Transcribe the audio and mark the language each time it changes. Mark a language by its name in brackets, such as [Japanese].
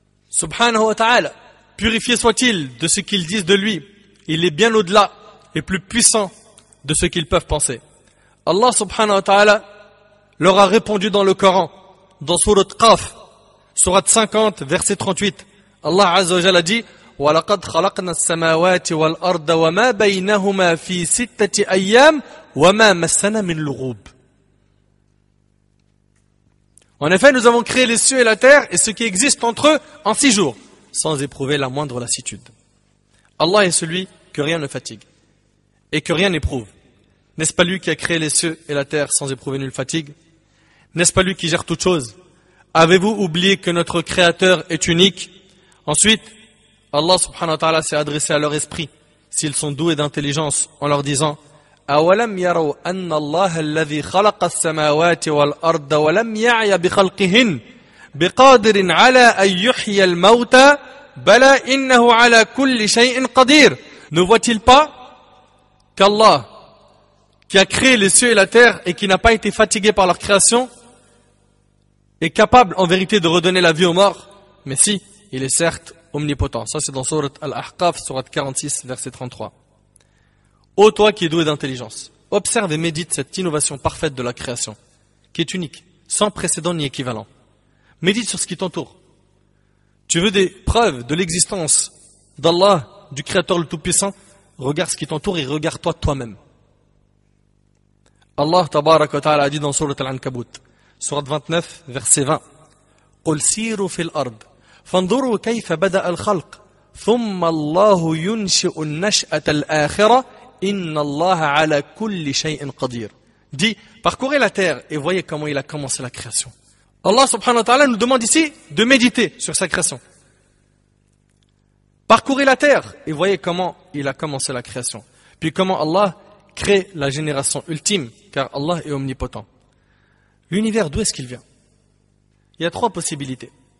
[French] Subhanahu wa ta'ala, purifié soit-il de ce qu'ils disent de lui. Il est bien au-delà et plus puissant de ce qu'ils peuvent penser. Allah subhanahu wa ta'ala leur a répondu dans le Coran, dans Surat Qaf, Surat 50, verset 38. [Arabic] Allah Azza wa Jalla dit وَلَقَدْ خَلَقْنَا السَّمَاوَاتِ وَالْأَرْضَ وَمَا بَيْنَهُمَا فِي 6 أَيَّامٍ وَمَا مَسَّنَا مِنْ لُغُوبٍ. [French] En effet, nous avons créé les cieux et la terre et ce qui existe entre eux en 6 jours, sans éprouver la moindre lassitude. Allah est celui que rien ne fatigue et que rien n'éprouve. N'est-ce pas lui qui a créé les cieux et la terre sans éprouver nulle fatigue? N'est-ce pas lui qui gère toutes choses? Avez-vous oublié que notre Créateur est unique? Ensuite, Allah subhanahu wa ta'ala s'est adressé à leur esprit, s'ils sont doués d'intelligence, en leur disant [Arabic] أَوَلَمْ يَرَوْا أَنَّ اللَّهَ الَّذِي خَلَقَ السَّمَاوَاتِ وَالْأَرْضَ وَلَمْ يَعْيَ بِخَلْقِهِنَّ بِقَادِرٍ عَلَى أَن يُحْيِيَ الْمَوْتَى بَلَى إِنَّهُ عَلَى كُلِّ شَيْءٍ قَدِيرٌ. [French] Ne voit-il pas qu'Allah, qui a créé les cieux et la terre et qui n'a pas été fatigué par leur création, est capable en vérité de redonner la vie aux morts? Mais si, il est certes omnipotent. Ça c'est dans Surat Al-Ahqaf, Surat 46, verset 33. Ô toi qui es doué d'intelligence, observe et médite cette innovation parfaite de la création, qui est unique, sans précédent ni équivalent. Médite sur ce qui t'entoure. Tu veux des preuves de l'existence d'Allah, du Créateur le Tout-Puissant? Regarde ce qui t'entoure et regarde-toi toi-même. Allah tabarak wa ta'ala a dit dans Surat Al-Ankabut, Surat 29, verset 20, [Arabic] قُلْ سِيرُوا فِي الْأَرْضِ فَانْظُرُوا كَيْفَ بَدَأَ الْخَلْقِ ثُمَّ اللَّهُ يُنْشِئُ النَّشْأَةَ الْآخِرَةَ إِنَّ اللَّهَ عَلَى كُلِّ شَيْءٍ قَدِيرٌ. [French] Dit, parcourez la terre et voyez comment il a commencé la création. Allah subhanahu wa ta'ala nous demande ici de méditer sur sa création. Parcourez la terre et voyez comment il a commencé la création. Puis comment Allah crée la génération ultime, car Allah est omnipotent. L'univers, d'où est-ce qu'il vient? Il y a 3 possibilités.